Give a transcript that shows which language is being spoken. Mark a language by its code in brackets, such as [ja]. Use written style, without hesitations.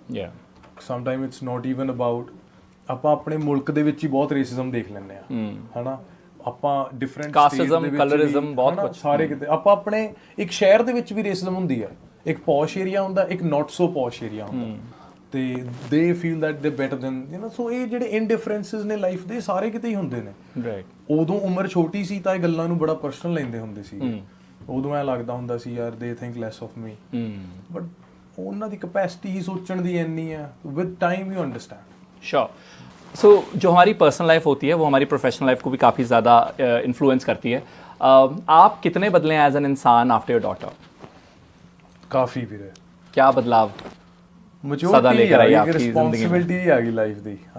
[en] Yeah. Sometimes it's not even about, [pa] ਆਪਾਂ ਆਪਣੇ ਮੁਲਕ ਦੇ ਵਿੱਚ ਹੀ ਬਹੁਤ ਰੇਸਿਜ਼ਮ ਦੇਖ ਲੈਂਦੇ ਆ, ਹਨਾ, ਆਪਾਂ ਡਿਫਰੈਂਟ ਕਾਸਟਿਜ਼ਮ, ਕਲਰਿਜ਼ਮ, ਬਹੁਤ ਕੁਝ ਸਾਰੇ ਕਿਤੇ। ਆਪਾਂ ਆਪਣੇ ਇੱਕ ਸ਼ਹਿਰ ਦੇ ਵਿੱਚ ਵੀ ਰੇਸਿਜ਼ਮ ਹੁੰਦੀ ਹੈ, ਇੱਕ ਪੌਸ਼ ਏਰੀਆ ਹੁੰਦਾ, ਇੱਕ ਨਾਟ ਸੋ ਪੌਸ਼ ਏਰੀਆ ਹੁੰਦਾ, ਤੇ [en] They feel that they better than you no. [pa] ਸੋ ਇਹ ਜਿਹੜੇ ਇਨਡਿਫਰੈਂਸਸ ਨੇ ਲਾਈਫ ਦੇ, ਸਾਰੇ ਕਿਤੇ ਹੀ ਹੁੰਦੇ ਨੇ। ਰਾਈਟ। ਉਦੋਂ ਉਮਰ ਛੋਟੀ ਸੀ ਤਾਂ ਇਹ ਗੱਲਾਂ ਨੂੰ ਬੜਾ ਪਰਸਨਲ ਲੈਂਦੇ ਹੁੰਦੇ ਸੀ। ਉਦੋਂ ਐਂ ਲੱਗਦਾ ਹੁੰਦਾ ਸੀ ਯਾਰ [en] they think less of me, [pa] but ਉਹਨਾਂ ਦੀ ਕਪੈਸਿਟੀ ਹੀ ਸੋਚਣ ਦੀ ਇੰਨੀ ਹੈ। [en] With time you understand. Sure. [hi] सो जो हमारी पर्सनल लाइफ होती है वो हमारी प्रोफेशनल लाइफ को भी काफ़ी ज़्यादा इन्फ्लुएंस करती है। आप कितने बदले हैं एज एन इंसान [en] After your daughter? [hi] काफ़ी भी रहे। क्या बदलाव मैच्योरिटी सदा लेकर आई आपकी जिंदगी में? रिस्पांसिबिलिटी आ गई लाइफ दी।